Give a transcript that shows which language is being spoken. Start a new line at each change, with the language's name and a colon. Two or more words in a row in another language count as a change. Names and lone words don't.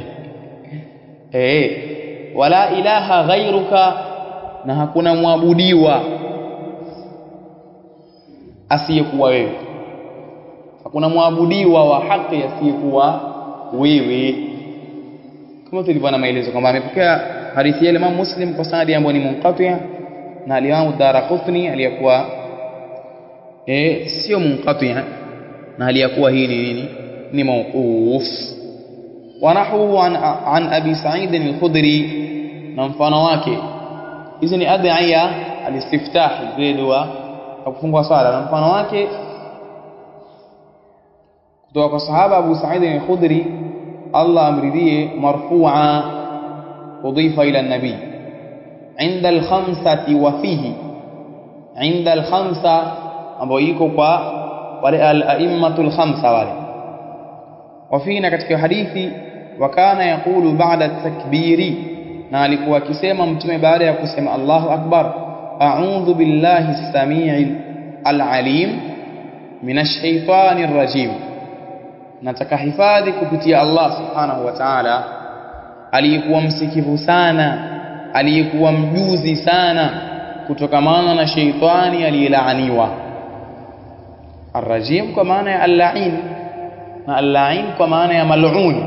Arabic: ولا إله غيرك,
Swahili: na hakuna muabudiwa asiyekuwa wewe, hakuna muabudiwa wa haki asiyekuwa wewe, kama tulivyoona maelezo kwamba amepokea hadithi ya Imam Muslim kwa sanadi ambayo ni munqati' na Imam Daraqutni aliyakuwa sio munqati' na aliyakuwa hii ni nini ni mawquf.
Arabic: ونحوه عن أبي سعيد الخدري
Swahili: na mfano wake. Hizi ni
Arabic: أدعية الاستفتاح
Swahili: ile dua ya kufungua swala na mfano wake kutoka kwa sahaba Abu Sa'id al-Khudri Allah
Arabic: amridhie مرفوعا أضيف إلى النبي عند الخمسة وفيه عند الخمسة
Swahili: ambao iko kwa wale
Arabic: الأئمة الخمسة
Swahili: wale
Arabic: وفيه
Swahili: na katika hadithi
Arabic: وكان يقول بعد التكبير
Swahili: na alikuwa akisema mtume baada ya kusema
Arabic: الله أكبر أعوذ بالله السميع العليم من الشيطان الرجيم
Swahili: nataka hifadhi kupitia Allah
Arabic: سبحانه وتعالى
Swahili: aliyekuwa msikivu sana aliyekuwa mjuzi sana kutokamana na shaitani aliyelaaniwa. Ar-rajim kwa maana ya al-la'in na al-la'in kwa maana ya mal'un.